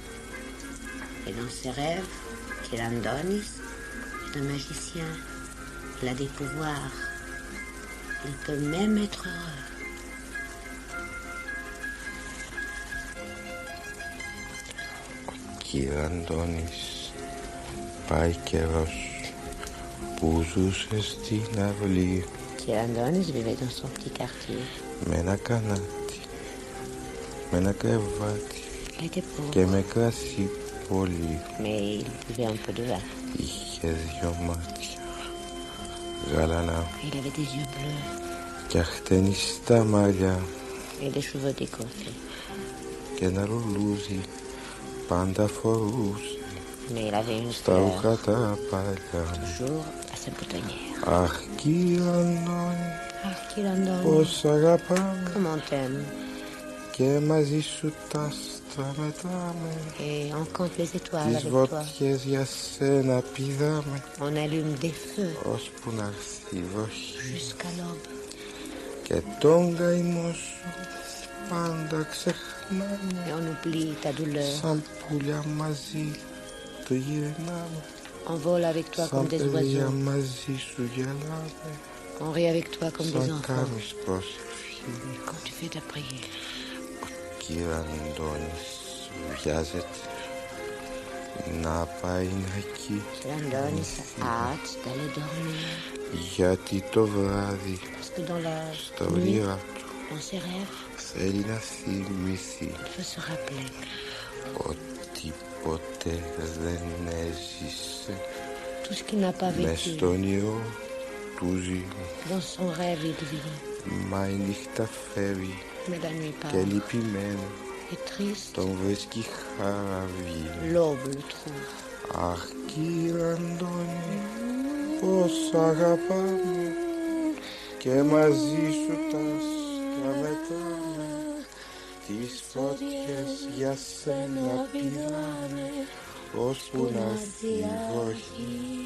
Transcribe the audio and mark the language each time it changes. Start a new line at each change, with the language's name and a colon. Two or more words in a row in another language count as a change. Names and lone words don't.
French: Et dans ses rêves, Kyriandonis est un magicien. Il a des pouvoirs. Il peut même être heureux. Kyriandonis,
Greek: πάει καιρός που ζούσε στην αυλή.
French: Kyriandonis vivait dans son petit quartier.
Greek: Με ένα κανάτι, με ένα κρεβάτι
French: Il était pauvre,
Greek: και με κρασί πολύ.
French: mais il buvait un peu de vin.
Greek: Είχε δυο μάτια γαλανά
French: Il avait des yeux bleus
Greek: και αχτενιστά μαλλιά
French: et des cheveux décoiffés.
Greek: και ένα λουλούδι πάντα φορούσε
French: Mais il avait une
Greek: στα
French: fleur
Greek: ρούχα τα παλιά.
French: toujours à sa boutonnière.
Greek: Αχ, Kyriandonis,
French: Ah, Kyriandonis,
Greek: πώς αγαπάμε
French: comment t'aimes.
Greek: και μαζί σου τα άστρα μετράμε.
French: Et on compte les étoiles
Greek: Τις
French: avec toi.
Greek: βότιες για σένα πηδάμε
French: On allume des feux
Greek: ώσπου να έρθει η βροχή
French: jusqu'à l'aube.
Greek: και τον καημό σου πάντα ξεχνάμε.
French: Et on oublie ta douleur.
Greek: Σαν πουλιά μαζί το γυρνάμε.
French: On vole avec toi
Greek: Σαν
French: comme des
Greek: παιδιά
French: oiseaux.
Greek: μαζί σου γελάμε.
French: On rit avec toi comme des
Greek: Σαν
French: enfants.
Greek: κάνεις προσευχή.
French: Quand tu fais ta prière.
Greek: Kyriandonis βιάζεται να πάει εκεί
French: Kyriandonis a hâte d'aller dormir.
Greek: γιατί το βράδυ
French: Parce que dans la
Greek: στα
French: nuit,
Greek: όνειρά του
French: dans ses rêves,
Greek: θέλει να θυμηθεί
French: il veut se rappeler
Greek: ότι ποτέ δεν έζησε
French: tout ce qu'il n'a pas
Greek: μες
French: vécu.
Greek: στο όνειρο του ζει.
French: Dans son rêve, il vit.
Greek: Μα η νύχτα φεύγει
French: Mais la nuit
Greek: και
French: part.
Greek: λυπημένο
French: Et triste,
Greek: τον βρίσκει χαραβή.
French: l'aube le trouve.
Greek: Αχ, Kyriandonis, πώς αγαπάμε και μαζί σου τα άστρα μετράμε. Τις φωτιές για σένα πηδάμε ώσπου να έρθει η βροχή.